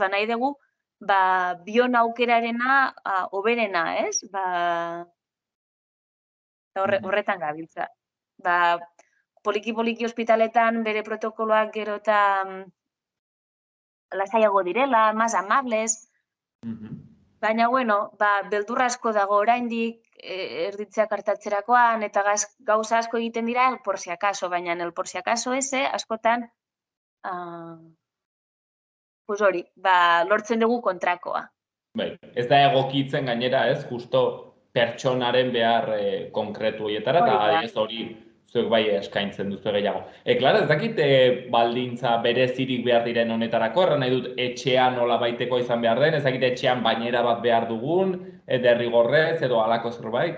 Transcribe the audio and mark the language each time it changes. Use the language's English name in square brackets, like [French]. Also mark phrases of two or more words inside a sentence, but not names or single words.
[Basque] Nahi dugu, bion aukerarena hoberena, ez? Horretan gabiltza. poliki ospitaletan bere protokoloak gero eta lasaiago direla, [Spanish] más amables, [Basque] baina, bueno, beldur asko dago oraindik erditzeak hartatzerakoan, eta gauza asko egiten dira [Spanish] el por si acaso, [Basque] baina [Spanish] el por si acaso ese [Basque] askotan, pues hori, lortzen dugu kontrakoa. Bai, ez da egokitzen gainera, ez, justo pertsonaren behar konkretu horietara, eta ez hori zuek bai eskaintzen duzu gehiago. Klara, ez dakit baldintza berezirik behar diren honetarako, erran nahi dut etxean nola baiteko izan behar den, ez dakit etxean bainera bat behar dugun, derrigorrez edo halako zerbait?